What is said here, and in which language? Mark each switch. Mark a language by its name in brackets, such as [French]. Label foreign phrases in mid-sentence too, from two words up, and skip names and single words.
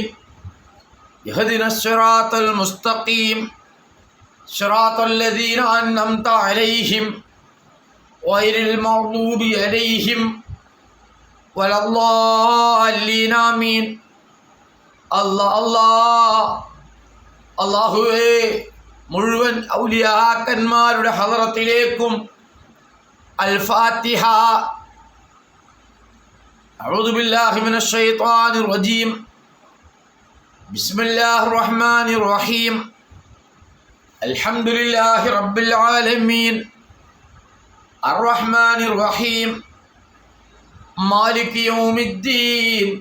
[Arabic] اهدنا الصراط المستقيم. صراط الذين أنعمت عليهم غير المغضوب عليهم ولا الضالين. آمين. الله الله [Malayalam] അല്ലാഹുവേ, മുഴുവൻ ഔലിയാക്കന്മാരുടെ ഹളറത്തിലേക്കും الفاتحة. [Arabic] أعوذ بالله من الشيطان الرجيم. بسم الله الرحمن الرحيم. الحمد لله رب العالمين. الرحمن الرحيم. مالك يوم الدين.